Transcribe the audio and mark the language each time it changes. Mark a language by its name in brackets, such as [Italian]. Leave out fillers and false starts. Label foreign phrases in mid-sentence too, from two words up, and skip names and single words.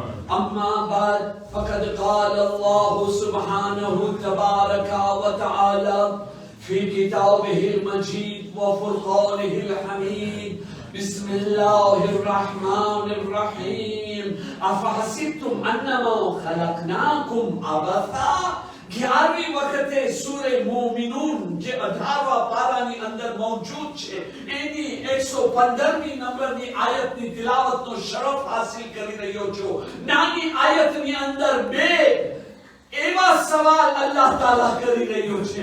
[Arabic] أما بعد فقد قال الله سبحانه تبارك وتعالى في كتابه المجيد وفرقانه الحميد. بسم الله الرحمن الرحيم. أفحسبتم أنما خلقناكم عبثا. [Gujarati] 11મી વખતે સૂરે મોમિનૂન જે 18વા પારાની અંદર મૌજૂદ છે એની 115મી નંબરની આયતની તિલાવતનો શરફ હાસિલ કરી રહ્યો છું. નાની આયતની અંદર બે એવા સવાલ અલ્લાહ તાલા કરી રહ્યો છે.